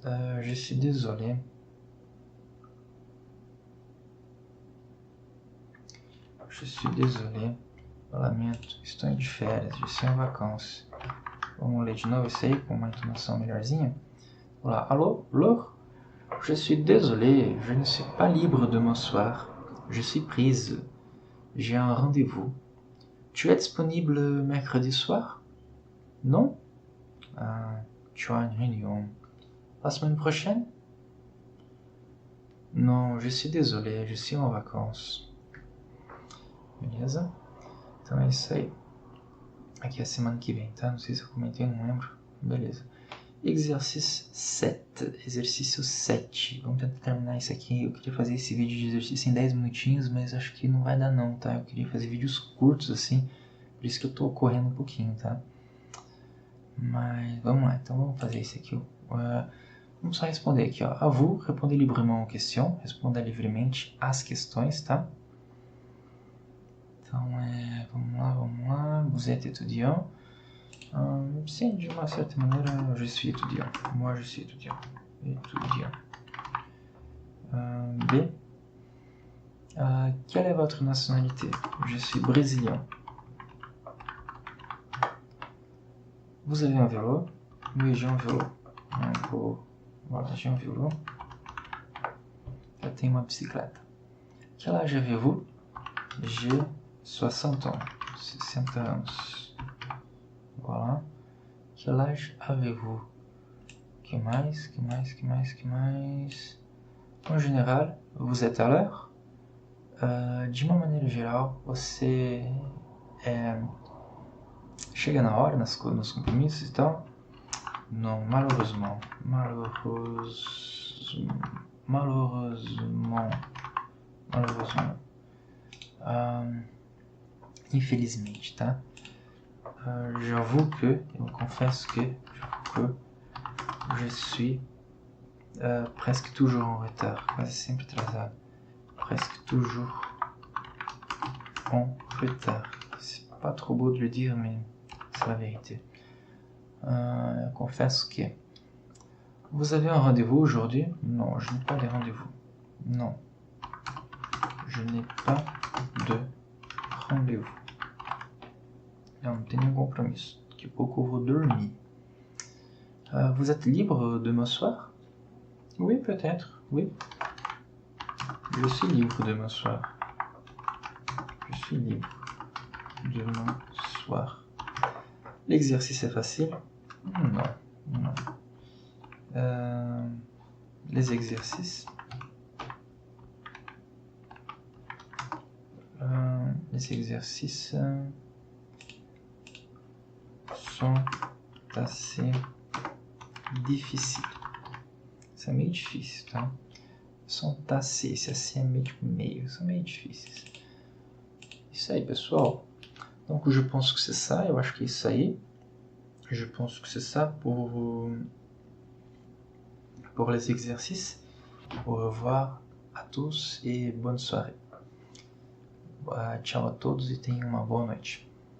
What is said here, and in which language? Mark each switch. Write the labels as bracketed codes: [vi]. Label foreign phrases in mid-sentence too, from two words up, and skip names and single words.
[fr] Je suis désolé. Je suis désolé. [pt] Eu lamento. Estou de férias. [fr] Je suis em vacances. [pt] Vamos ler de novo isso aí com uma entonação melhorzinha. Olá, alô, [fr] Laure? Je suis désolé. Je ne suis pas libre demain soir. Je suis prise. J'ai un rendez-vous. Tu es disponible mercredi soir? Non? Tu as une réunion. La semaine prochaine? Non, je suis désolé, je suis en vacances. [pt] Beleza? Então é isso aí. Aqui é a semana que vem, tá? Não sei se eu comentei, não lembro. Beleza. Exercício 7. Exercício 7. Vamos tentar terminar isso aqui. Eu queria fazer esse vídeo de exercício em 10 minutinhos, mas acho que não vai dar não, tá? Eu queria fazer vídeos curtos assim, por isso que eu tô correndo um pouquinho, tá? Mas vamos lá, então vamos fazer isso aqui. Vamos só responder aqui, ó. [fr] À vous, répondez librement aux questions. [pt] Responda livremente às questões, tá? Então, vamos lá. [fr] Vous êtes étudiant. [pt] Sim, de uma certa maneira, [fr] je suis étudiant. Moi, je suis étudiant. Étudiant. B. Quelle est votre nationalité? Je suis brésilien. Vous avez un vélo? Oui, j'ai un vélo. Voilà, j'ai un vélo. [pt] Eu tenho uma bicicleta. [fr] Quel âge avez-vous? J'ai 60 ans. 60 anos. Voilà. Quel âge avez-vous? [pt] Que mais? [fr] En général, vous êtes à l'heure? [pt] De uma maneira geral, você chega na hora nos compromissos e tal? [fr] Non, malheureusement. [pt] Infelizmente, tá? [fr] J'avoue que, [pt] eu confesso que, [fr] je suis presque toujours en retard, [pt] quase sempre atrasado. [fr] Presque toujours en retard. C'est pas trop beau de le dire, mais c'est la vérité. [pt] Eu confesso que. [fr] Vous avez un rendez-vous aujourd'hui? Non, je n'ai pas de rendez-vous. Non. Je n'ai pas de rendez-vous. [pt] Eu não tenho nenhum compromisso. Daqui a pouco eu vou dormir. [fr] Vous êtes libre demain soir? Oui, peut-être. Oui. Je suis libre demain soir. Je suis libre demain soir. L'exercice est facile? Non. Les exercices. Les exercices sont assez difficiles. [pt] Isso é meio difícil, tá? [fr] Sont assez, [pt] esse assim é meio tipo meio, são meio difíceis. Isso aí, pessoal. [fr] Donc je pense que c'est ça, [pt] eu acho que é isso aí. [fr] Je pense que c'est ça pour les exercices. Au revoir à tous et bonne soirée. [pt] Tchau a todos e tenham uma boa noite.